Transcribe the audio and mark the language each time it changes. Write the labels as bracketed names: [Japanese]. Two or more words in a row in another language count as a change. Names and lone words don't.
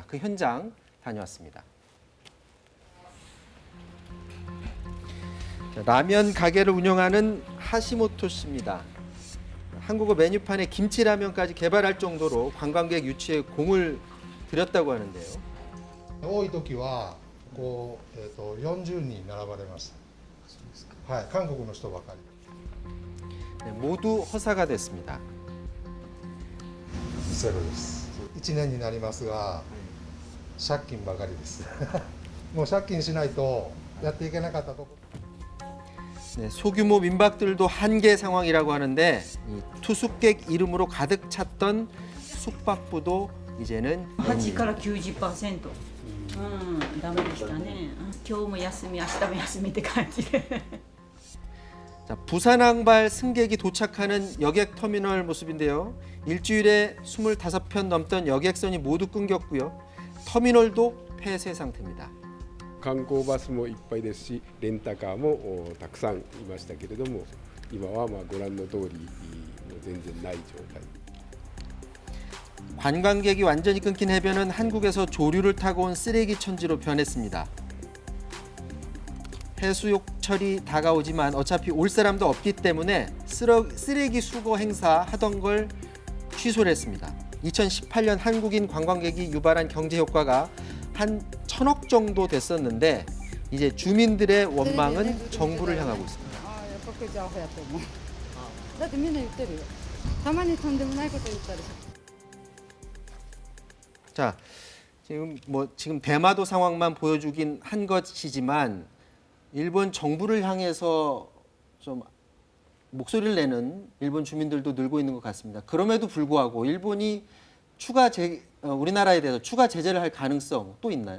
[Korean] 그 현장 다녀왔습니다. 자, 라면 가게를 운영하는 하시모토 씨입니다. 한국어 메뉴판에 김치라면까지 개발할 정도로 관광객 유치에 공을 들였다고 하는데요. [Japanese] 多い時はこう、40人並ばれました。はい、韓国の人ばかり。 [Korean] 네, 모두 허사가 됐습니다. [Japanese] ゼロです。1年になりますが、借金ばかりです。もう借金しないとやっていけなかったところ。 [Korean] 네, 소규모 민박들도 한계 상황이라고 하는데 이 투숙객 이름으로 가득 찼던 숙박부도 이제는 [Japanese] 8 から 90%。ダメでしたね。今日も休み、明日も休みって感じで。 [Korean] 자, 부산 항발 승객이 도착하는 여객 터미널 모습인데요. 일주일에 25편 넘던 여객선이 모두 끊겼고요. 터미널도 폐쇄 상태입니다. [Japanese] 観光バスもいっぱいですし、レンタカーもたくさんいましたけれども、今はご覧の通りもう全然ない状態。 [Korean] 관광객이 완전히 끊긴 해변은 한국에서 조류를 타고 온 쓰레기 천지로 변했습니다. 해수욕철이 다가오지만 어차피 올 사람도 없기 때문에 쓰레기 수거 행사 하던 걸 취소를 했습니다. 2018년 한국인 관광객이 유발한 경제 효과가 한 1,000억 정도 됐었는데 이제 주민들의 원망은 정부를 향하고 있습니다. [Japanese] これじゃアホやと思う。だってみんな言ってるよ。たまにとんでもないこと言ったり。 [Korean] 자, 지금 대마도 상황만 보여주긴 한 것이지만 일본 정부를 향해서 좀 목소리를 내는 일본 주민들도 늘고 있는 것 같습니다. 그럼에도 불구하고 일본이 우리나라에 대해서 추가 제재를 할 가능성 또 있나요?